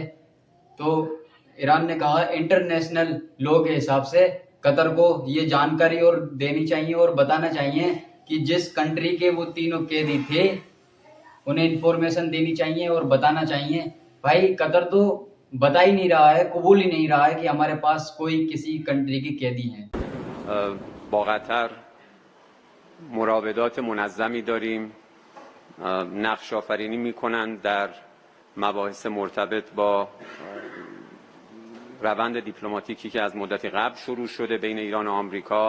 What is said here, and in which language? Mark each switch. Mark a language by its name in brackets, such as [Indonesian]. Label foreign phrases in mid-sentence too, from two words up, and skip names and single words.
[Hindi] तो ईरान ने कहा [English] international law [Hindi] के हिसाब से कतर को ये जानकारी और देनी चाहिए और बताना चाहिए कि जिस कंट्री के वो तीनों कैदी थे, उन्हें इन्फॉर्मेशन देनी चाहिए और बताना चाहिए। भाई, कतर तो बता ही नहीं रहा है, कबूल ही नहीं रहा है कि हमारे पास कोई किसी कंट्री की कैदी हैं। [Persian] با قطر مراودات منظمی داریم، نقش آفرینی میکنند در مباحث مرتبط با روند دیپلماتیکی که از مدتی قبل شروع شده بین ایران و آمریکا.